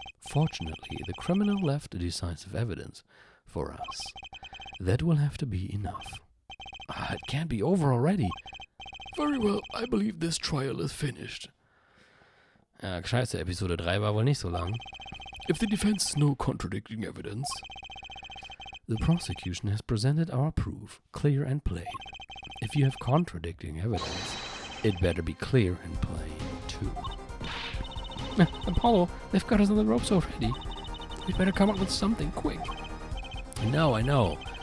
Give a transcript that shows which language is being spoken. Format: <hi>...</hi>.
<en>Fortunately, the criminal left decisive evidence for us. That will have to be enough. It can't be over already. Very well, I believe this trial is finished.</en> <de>Ja, scheiße, Episode 3 war wohl nicht so lang.</de> <en>If the defense has no contradicting evidence, the prosecution has presented our proof, clear and plain. If you have contradicting evidence, it better be clear and plain, too. Apollo, they've got us on the ropes already. We better come up with something quick. I know.</en>